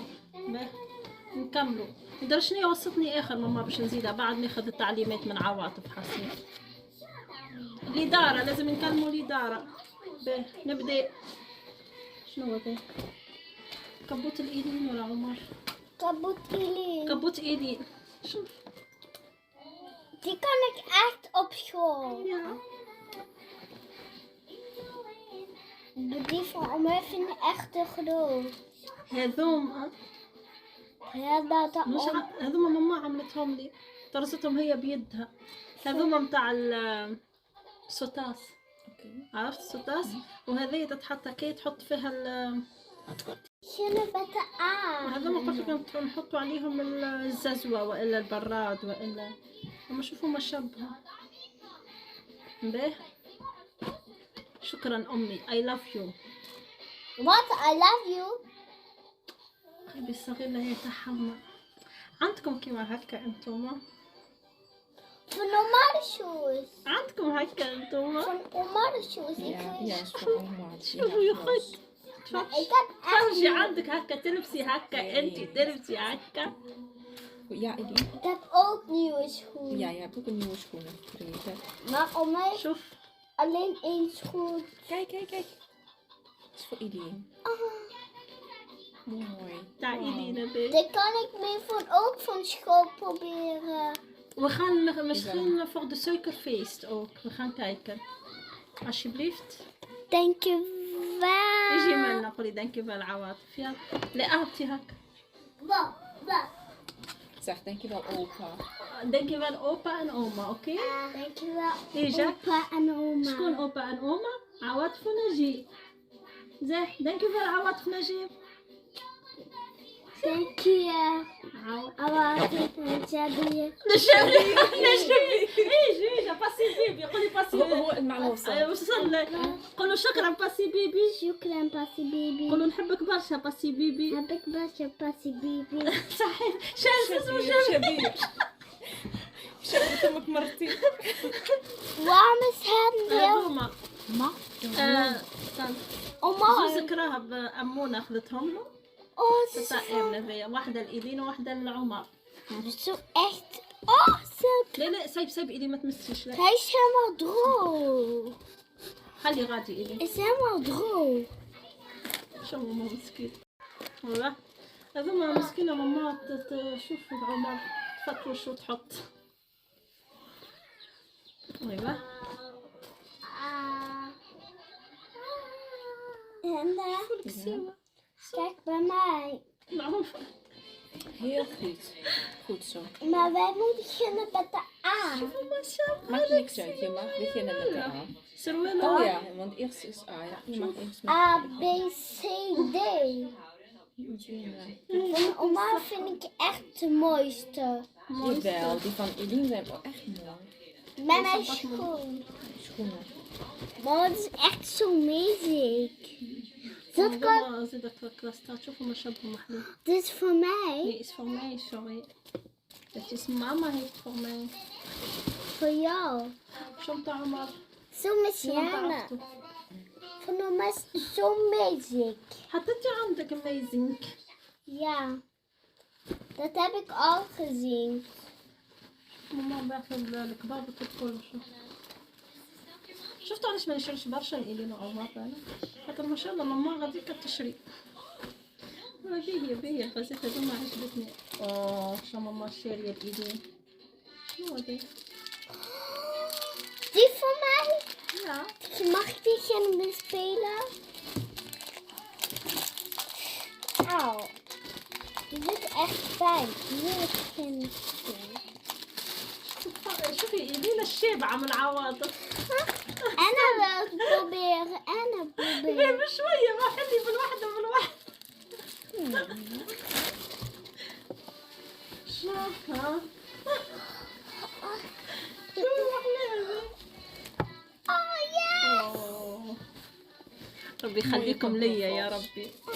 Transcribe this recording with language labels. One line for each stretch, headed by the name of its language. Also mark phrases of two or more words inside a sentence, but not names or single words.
Arabic: نكملوا ندير شنو وصتني اخر ماما باش نزيدها بعد ناخذ التعليمات من عواطف حسين. الاداره لازم نكلموا الاداره. باهي نبدا. شنو هو هذا؟ كبوت الايدين ولا عمر؟ كبوت ايدين. شوف
Dutch: Die kan ik echt op school.
Arabic: يا
Dutch: Die van Omer vind ik echt te groot.
Arabic: هذوم
Dutch: Ja, dat
Arabic: مش هذوما ماما عملتهم لي، طرزتهم هي بيدها. هذوما متاع السوتاس، عرفت السوتاس؟ وهذه تتحط كي تحط فيها شنو بتاع؟ هذوما قلت لكم نحطوا عليهم الززوة والا البراد والا، اما شوفوا ما شبه. باهي شكرا امي.
English: I love you. What? I love you.
Arabic: قلبي الصغير لا يتحمل. عندكم كيما هكا انتوما؟
Dutch: Van normale shoes.
Arabic: عندكم هكا انتوما؟
Dutch: Van normale shoes. Ja, is voor oma.
Arabic: شوفوا يا خد
Dutch: Ik heb echt
Arabic: ترجي عندك هكا تلبسي هكا، انتي تلبسي هكا.
Dutch: Ja, Edu? Ik heb ook nieuwe schoenen. Ja, je hebt ook een nieuwe schoenen gekregen. Maar om mij
Arabic: شوف
Dutch: alleen één schoen. Kijk. Dat is voor Edu. Mooi.
Arabic: تاع ايدينا باهي.
Dutch: Die kan ik mee ook van school proberen. We gaan misschien voor de suikerfeest ook. We gaan kijken. Alsjeblieft. Dank je
Arabic: اجي
Dutch: wel.
Arabic: منا قولي dankjewel عواطف. يلا لا اعطي هكا.
Dutch: Zeg, dankjewel opa. dankjewel opa en oma, oké? Dank je wel.
Arabic: إيجا.
Dutch: Opa en oma.
Arabic: شكون
Dutch: opa en oma؟
Arabic: عواطف ونجيب. زين dankjewel عواطف نجيب.
Dutch: Dank je. Awaatif en Jabir.
Arabic: نجيب. ايجا باسي بيبي قولي باسي. هو المعنى وصل. وصل. قولوا شكرا باسي بيبي. Shukran, Passie Baby. قولوا نحبك برشا باسي بيبي.
Dutch: Heb ik best Passie Baby.
Arabic: صحيح شايف اسمه شبيب. شبيب امك مرتين.
Dutch: Waarom is het heel...
Arabic: هذوما
Dutch: Oma.
Arabic: زوز كراها بأمونة أخذتهم له.
Dutch: Oh, ze is
Arabic: تطعيم ذي واحدة الإيدين وواحدة للعمر.
Dutch: zo echt awesome.
Arabic: لا سايب إيدي ما تمسيش لا.
Dutch: Hij is helemaal droog.
Arabic: خلي غادي إيدي.
Dutch: Is helemaal droog.
Arabic: شو ماما مسكين. والله هذوما مسكينة ماما تشوف عمر تفتوش وتحط. ايوه
Dutch: Kijk bij mij.
Arabic: معروف.
Dutch: Heel goed. Goed zo. Maar wij moeten beginnen met de A.
Arabic: ما شاء الله.
Dutch: Maakt niks uit. Je mag beginnen met de A.
Arabic: سروال
Dutch: Oh ja, want eerst is A. Ja. Je mag eerst met A, B, C, D. Van oma vind ik echt de mooiste. Jawel, die van Eline zijn ook echt mooi. Met mijn schoen. Schoenen. Maar het is echt zo magic. Dat kan.
Arabic: ماما زيدك في الكلاستات شوفوا ما شابه محلول.
Dutch: Dit is voor mij. Nee, is voor mij, sorry. Het is mama heeft voor mij. Voor jou.
Arabic: شنطة عمر.
Dutch: Zo met Jana. Van oma is het zo magic.
Arabic: حتى انت عندك amazing.
Dutch: Ja. Dat heb ik al gezien.
Arabic: ماما باخذ الكباب وتدخل شوف. شفتوا علاش ما نشريش برشا لإلين وعمر انا؟ خاطر ما شاء الله ماما غاديكا تشري. باهية الفازات هذوما عجبتني. شو ماما شارية لإلين. شنو هذا؟
Dutch: Die voor mij? Ja. Mag ik die gaan spelen? Auw. Die zit echt fijn. Die wil ik gaan spelen.
Arabic: شوفي إلين الشابعة من العواطف.
Dutch: أنا wil het proberen. أنا proberen.
Arabic: غير شوية ما خلي بالوحدة شوف ها. شوف أحلامي. Oh ربي يخليكم ليا يا ربي.